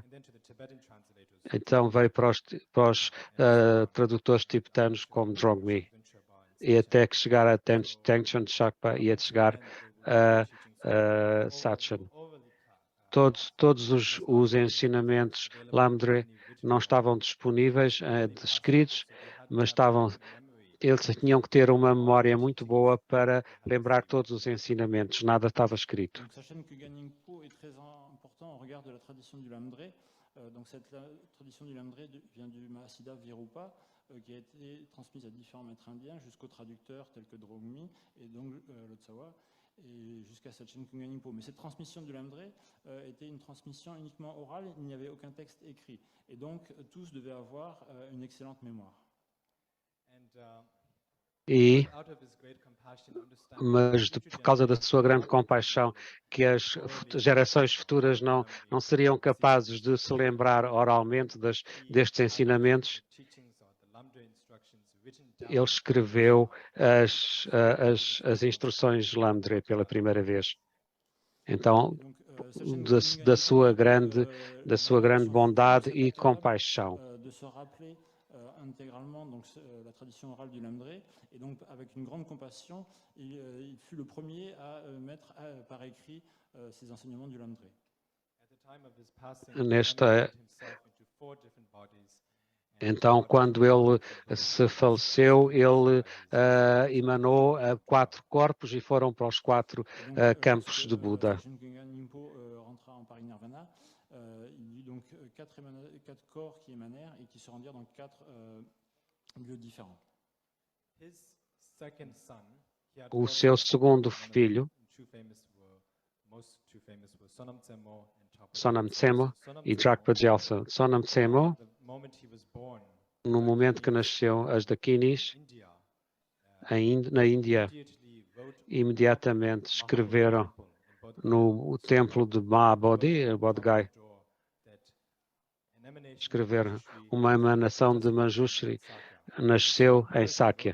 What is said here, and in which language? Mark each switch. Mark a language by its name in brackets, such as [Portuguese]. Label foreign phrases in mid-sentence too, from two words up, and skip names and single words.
[Portuguese] Então veio para os tradutores tibetanos como Drogmi, e até que chegar a Tengchen Shakpa e a chegar a Sachen. Todos os ensinamentos Lamdre não estavam disponíveis, escritos, mas eles tinham que ter uma memória muito boa para lembrar todos os ensinamentos, nada estava escrito. [French] Donc, Sachen Kungan Nimpo est très important au regard de la tradition du Lamdre. Donc, cette tradition du Lamdre vient du Mahasiddha Virupa, qui a été transmise à différents maîtres indiens jusqu'aux traducteurs tels que Drogmi et donc le Tsawa, et jusqu'à Sachen Kungan Nimpo. Mais cette transmission du Lamdre était une transmission uniquement orale, il n'y avait aucun texte écrit. Et donc, tous devaient avoir une excellente mémoire. [Portuguese] Mas por causa da sua grande compaixão, que as gerações futuras não seriam capazes de se lembrar oralmente destes ensinamentos, ele escreveu as instruções Lamdre pela primeira vez. Então, da sua grande bondade e compaixão. [French] Intégralement donc, la tradition orale du Lamdre, et donc avec une grande compassion, il fut le premier à mettre par écrit ces enseignements du Lamdre. [Portuguese] Então, quando ele se faleceu, ele emanou 4 corpos e foram para os 4 campos de Buda. [French] Il y eut donc 4 corps qui émanèrent et qui se rendirent dans 4 lieux différents. [Portuguese] O seu segundo filho, Sonam Tsemo e Drakpa Gyaltsen. Sonam Tsemo, no momento que nasceu as Dakinis, na Índia, imediatamente escreveram no templo de Mahabodhi, Bodh Gaya, escreveram uma emanação de Manjushri, nasceu em Sakya.